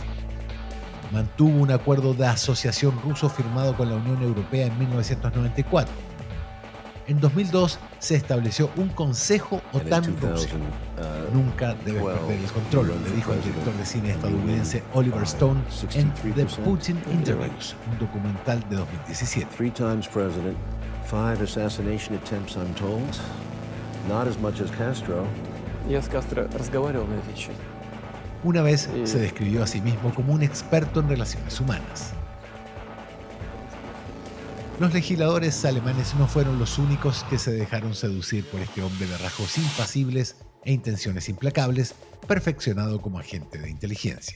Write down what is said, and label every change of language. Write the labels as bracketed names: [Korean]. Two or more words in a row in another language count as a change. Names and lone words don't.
[Spanish] Mantuvo un acuerdo de asociación ruso firmado con la Unión Europea en 1994. En 2002 se estableció un Consejo OTAN-Rusia. Nunca debes perder el control, le dijo el director de cine estadounidense Oliver Stone en The Putin Interviews, un documental de 2017. [English] 3 times president, 5 assassination attempts untold. Not as much as Castro. [Russian] Я с Кастро разговаривал на этот счет. [Spanish] Una vez se describió a sí mismo como un experto en relaciones humanas. Los legisladores alemanes no fueron los únicos que se dejaron seducir por este hombre de rasgos impasibles e intenciones implacables, perfeccionado como agente de inteligencia.